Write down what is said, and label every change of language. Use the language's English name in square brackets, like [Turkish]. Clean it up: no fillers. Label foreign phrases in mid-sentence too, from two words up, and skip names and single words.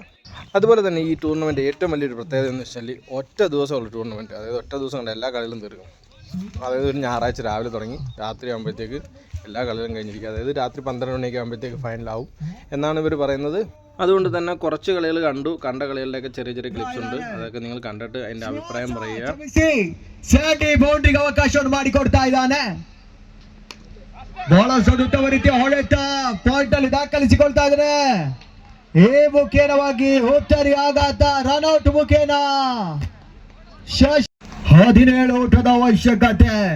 [Malayalam] അതുപോലെ തന്നെ ഈ ടൂർണമെൻറ്റ് ഏറ്റവും വലിയൊരു പ്രത്യേകത എന്ന് വെച്ചാൽ ഒറ്റ ദിവസമുള്ള ടൂർണമെൻറ്റ്. അതായത് ഒറ്റ ദിവസം കൊണ്ട് എല്ലാ കളികളും തീർക്കും. അതായത് ഒരു ഞായറാഴ്ച രാവിലെ തുടങ്ങി രാത്രി ആകുമ്പോഴത്തേക്ക് എല്ലാ കളികളും കഴിഞ്ഞിരിക്കും. അതായത് രാത്രി 12 മണിയൊക്കെ ആകുമ്പോഴത്തേക്ക് ഫൈനലാവും എന്നാണ് ഇവർ പറയുന്നത്. അതുകൊണ്ട് തന്നെ കുറച്ച് കളികൾ കണ്ട കളികളുടെയൊക്കെ ചെറിയ ക്ലിപ്സ് ഉണ്ട്. അതൊക്കെ നിങ്ങൾ കണ്ടിട്ട് അതിൻ്റെ അഭിപ്രായം പറയുക. [Kannada] ಅವಕಾಶವನ್ನು ಮಾಡಿಕೊಡ್ತಾ ಇದ್ದಾನೆ. ಬಹಳಷ್ಟು ಉತ್ತಮ ರೀತಿಯ ಹೊಡೆತ ಪಾಯಿಂಟ್ ಅಲ್ಲಿ ದಾಖಲಿಸಿಕೊಳ್ತಾ ಇದ್ದಾರೆ. ಈ ಮುಖೇನವಾಗಿ ಉತ್ತರಿ ಆಘಾತ, ರನ್ಔಟ್ ಮುಖೇನ 17 ಓಟದ ಅವಶ್ಯಕತೆ.